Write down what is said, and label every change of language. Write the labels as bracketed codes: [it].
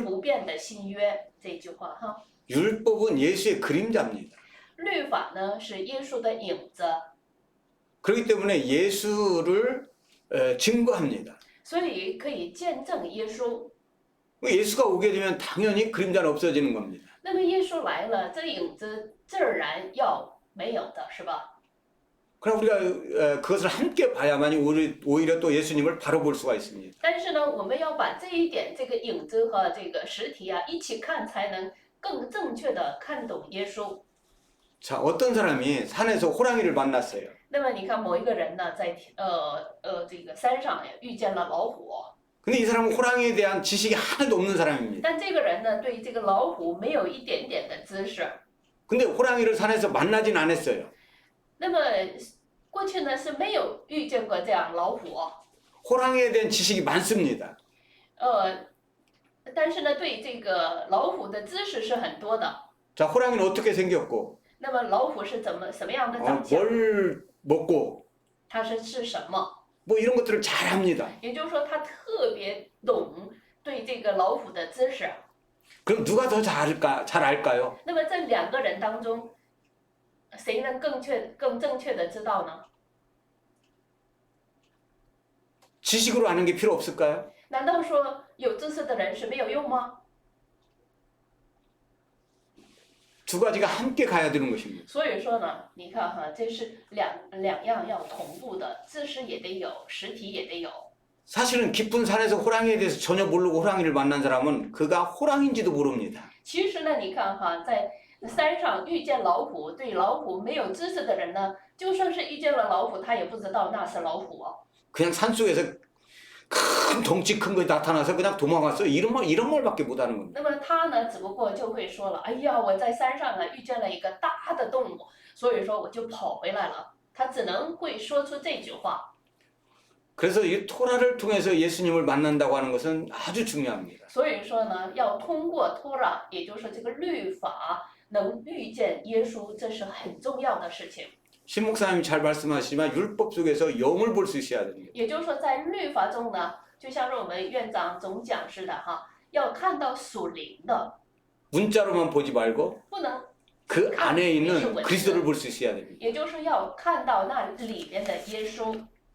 [ko] 율, [zh] 不变的新约这句话哈。 [ko] 율법은 예수의 그림자입니다. [zh] 律法呢是耶稣的影子， [ko] 그렇기 때문에 예수를 증거합니다. [zh] 所以可以见证耶稣。 [ko] 예수가 오게 되면 당연히 그림자는 없어지는 겁니다. [zh] 那么耶稣来了，这影子自然要没有的，是吧？ [ko] 그러나 우리가 그것을 함께 봐야만이 오히려 또 예수님을 바로 볼 수가 있습니다. [zh] 但是呢，我们要把这一点，这个影子和这个实体啊一起看，才能更正确的看懂耶稣。 [ko] 자, 어떤 사람이 산에서 호랑이를 만났어요. [zh] 那么你看，某一个人呢，在这个山上遇见了老虎， [ko] 근데 이 사람은 호랑이에 대한 지식이 하나도 없는 사람입니다. [zh] 但这个人呢，对这个老虎没有一点点的知识。 [ko] 근데 호랑이를 산에서 만나진 않았어요. [zh] 那么过去呢是没有遇见过这样老虎， [ko] 호랑이에 대한 지식이 많습니다. [zh] 但是呢，对这个老虎的知识是很多的。 [ko] 자, 호랑이는 어떻게 생겼고, [zh] 那么老虎是什么样的长相？ [ko] 뭘 먹고, [zh] 它是吃什么？ [ko] 뭐 이런 것들을 잘 합니다. [zh] 也就是说，他特别懂对这个老虎的知识。 [ko] 그럼 누가 더 잘 알까요? [zh] 那么这两个人当中，谁能更正确的知道呢？ [ko] 지식으로 아는 게 필요 없을까요? [zh] 难道说有知识的人是没有用吗？ [ko] 두 가지가 함께 가야 되는 것입니다. [zh] 所以说呢，你看哈，这是两样要同步的，知识也得有，实体也得有。 [ko] 사실은 깊은 산에서 호랑이에 대해서 전혀 모르고 호랑이를 만난 사람은 그가 호랑인지도 모릅니다. [zh] 其实呢，你看哈，在山上遇见老虎，对老虎没有知识的人呢，就算是遇见了老虎，他也不知道那是老虎。 [ko] 그냥 산속에서 큰 덩치 큰 거 나타나서 그냥 도망갔어요. 이런 말밖에 못 하는 겁니다. [zh] 那么他呢，只不过就会说了，哎呀，我在山上啊遇见了一个大的动物，所以说我就跑回来了。他只能会说出这句话。 [ko] 그래서 이 토라를 통해서 예수님을 만난다고 하는 것은 아주 중요합니다. [zh] 所以说呢，要通过托拉，也就是说这个律法，能遇见耶稣，这是很重要的事情。 [ko] 신 목사님이 잘 말씀하시지만 율법 속에서 영을 볼 수 있어야 됩니다. [zh] 也就是说，在律法中呢，就像是我们院长总讲似的哈，要看到属灵的， [ko] 문자로만 보지 말고 [zh] 不能， [ko] 그 안에 있는 그리스도를 볼 수 있어야 됩니다. [zh] 也就是要看到那里面的耶稣。